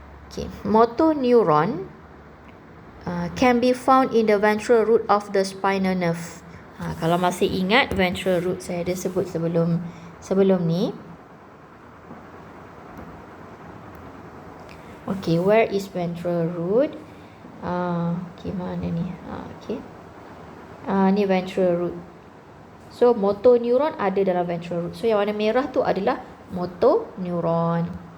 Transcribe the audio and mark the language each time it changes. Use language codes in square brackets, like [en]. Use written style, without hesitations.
[en] Okay, motor neuron can be found in the ventral root of the spinal nerve. [ms] Kalau masih ingat, ventral root saya ada sebut sebelum ni. [en] Okay, where is ventral root? [ms] Okay, mana ni? Okay. Ni ventral root. So, motor neuron ada dalam ventral root. So, yang warna merah tu adalah motor neuron.